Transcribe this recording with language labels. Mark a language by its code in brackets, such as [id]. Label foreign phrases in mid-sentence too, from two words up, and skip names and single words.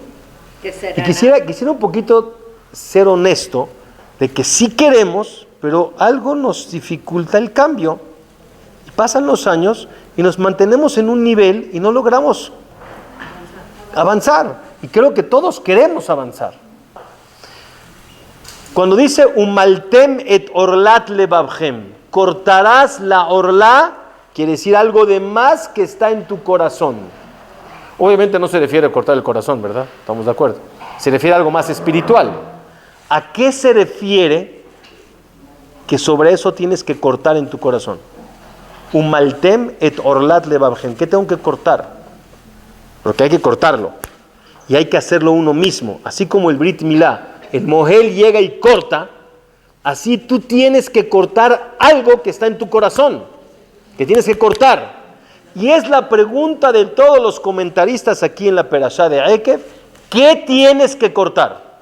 [es] Y quisiera un poquito ser honesto de que sí queremos, pero algo nos dificulta el cambio. Y pasan los años y nos mantenemos en un nivel y no logramos avanzar. Y creo que todos queremos avanzar. Cuando dice [he] ומלתם את ערלת לבבכם, [es] cortarás la orla, quiere decir algo de más que está en tu corazón. Obviamente no se refiere a cortar el corazón, ¿verdad? Estamos de acuerdo. Se refiere a algo más espiritual. ¿A qué se refiere que sobre eso tienes que cortar en tu corazón? [he] ומלתם את ערלת לבבכם. [es] ¿Qué tengo que cortar? Porque hay que cortarlo. Y hay que hacerlo uno mismo. Así como el [he] ברית מילה, [es] el Mohel llega y corta, así tú tienes que cortar algo que está en tu corazón, que tienes que cortar. Y es la pregunta de todos los comentaristas aquí en la Perashá de Ekev, ¿qué tienes que cortar?